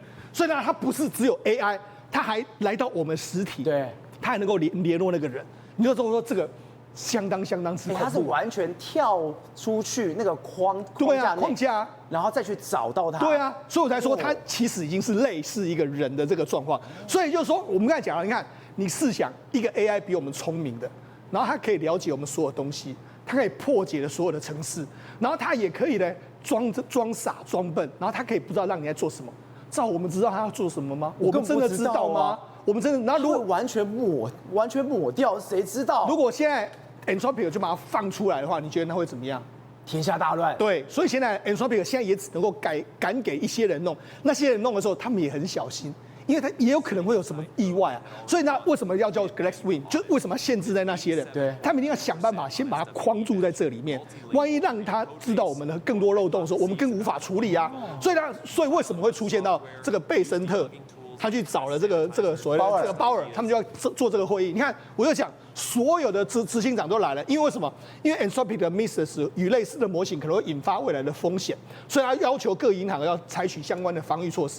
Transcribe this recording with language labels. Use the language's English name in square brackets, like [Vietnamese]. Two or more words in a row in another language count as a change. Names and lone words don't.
[Chinese] 所以呢，它不是只有 AI，它還來到我們實體，對，它還能夠聯絡那個人。你就說這個相當之恐怖，它是完全跳出去那個框架，然後再去找到它。對啊，所以我才說它其實已經是類似一個人的這個狀況。所以就是說，我們剛才講了，你看，你試想一個 AI 比我們聰明的。然後它可以了解我們所有東西，它可以破解了所有的程式，然後它也可以呢裝傻裝笨，然後它可以不知道讓你在做什麼。照我們知道它要做什麼嗎？我們真的知道嗎？我們真的？然後如果完全抹掉，誰知道？如果現在 Anthropic 就把它放出來的話，你覺得它會怎麼樣？天下大亂。對，所以現在 Anthropic 現在也只能夠敢給一些人弄，那些人弄的時候，他們也很小心。因為他也有可能會有什麼意外啊，所以那為什麼要叫 Glasswing？就為什麼要限制在那些人？對，他們一定要想辦法先把它框住在這裡面。萬一讓他知道我們的更多漏洞的時候，我們更無法處理啊。所以為什麼會出現到這個貝森特，他去找了這個所謂的這個鮑爾，他們就要做這個會議。你看，我就講。所有的執行長都來了，因為什麼？因為 Anthropic 的 Mises 與類似的模型可能會引發未來的風險，所以他要求各銀行要採取相關的防禦措施。